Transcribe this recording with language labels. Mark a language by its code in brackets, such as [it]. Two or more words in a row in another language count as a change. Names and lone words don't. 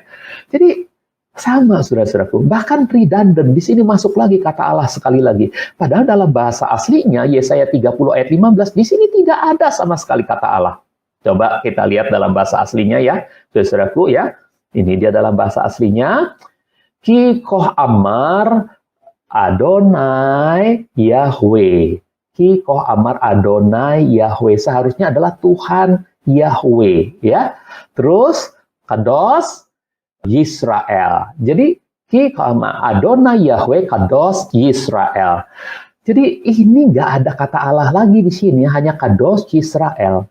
[id] Jadi, sama saudara-saudaraku. Bahkan redundant, di sini masuk lagi kata Allah sekali lagi. Padahal dalam bahasa aslinya, Yesaya 30 ayat 15, di sini tidak ada sama sekali kata Allah. Coba kita lihat dalam bahasa aslinya ya, saudara-saudaraku ya. Ini dia dalam bahasa aslinya. [he] כי כה אמר אדני יהוה. כי כה אמר אדני יהוה. [id] Seharusnya adalah Tuhan Yahweh ya. Terus [he] קדוש ישראל. Jadi כי כה אמר אדני יהוה קדוש ישראל. [id] Jadi ini nggak ada kata Allah lagi di sini, hanya [he] קדוש ישראל.